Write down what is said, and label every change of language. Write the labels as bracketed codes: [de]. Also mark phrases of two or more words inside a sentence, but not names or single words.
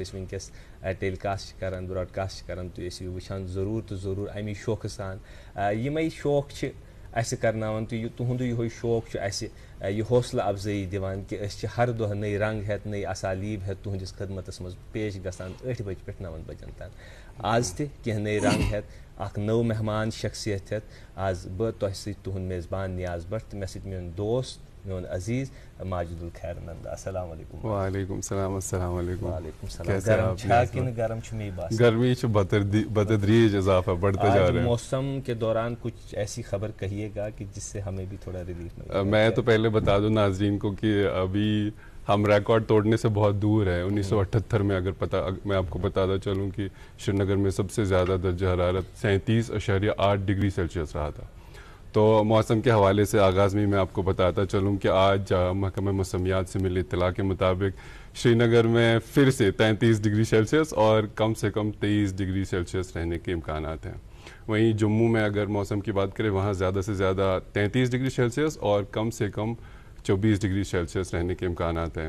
[ks] أسۍ وٕنکیٚس ٹیلی کاسٹ چھِ کران براڈکاسٹ چھِ کران تُہۍ ٲسِو وٕچھان ضروٗر تہٕ ضروٗر امی شوقہٕ سان یِمے شوق چھِ اسہِ کرناوان تہٕ تُہُنٛدُے یِہوے شوق چھُ اسہِ یہِ حوصلہٕ افضٲیی دِوان کہِ أسۍ چھِ ہر دۄہ نٔے رنٛگ ہٮ۪تھ نٔے اسالیٖب ہٮ۪تھ تُہنٛدِس خدمتس منٛز پیش گژھان 8 بجہِ پٮ۪ٹھ 9 بجن تام آز تہِ کینٛہہ نٔے رنٛگ ہٮ۪تھ اکھ نٔو مہمان شخصیت ہٮ۪تھ آز بہٕ تۄہہِ سۭتۍ تُہُنٛد میزبان نیاز بٹ تہٕ مےٚ سۭتۍ میون دوست میون عزیٖز ماجد الخیر نندا [ar] السلام علیکم وعلیکم السلام السلام علیکم وعلیکم السلام [ks] گرم چھا کِنہٕ گرم چھُ مے باسان گرمی چھُ بتدریج [ur] اضافہ بڑھتا جا رہا ہے موسم کے دوران کچھ ایسی خبر کہیے گا کہ جس سے ہمیں بھی تھوڑا ریلیف ملے میں تو پہلے بتا دوں ناظرین کو کہ ابھی ہم ریکارڈ توڑنے سے بہت دور ہے 1978 میں میں آپ کو بتاتا چلوں کہ شری نگر میں سب سے زیادہ درجہ حرارت 37.8 ڈگری سیلسیس رہا تھا. تو موسم کے حوالے سے آغاز میں آپ کو بتاتا چلوں کہ آج محکمہ موسمیات سے ملی اطلاع کے مطابق شری نگر میں پھر سے 33 ڈگری سیلسیس اور کم سے کم 23 ڈگری سیلسیس رہنے کے امکانات ہیں. وہیں جموں میں اگر موسم کی بات کریں وہاں زیادہ سے زیادہ 33 ڈگری سیلسیس اور کم سے کم 24 ڈگری سیلسیس رہنے کے امکانات ہیں.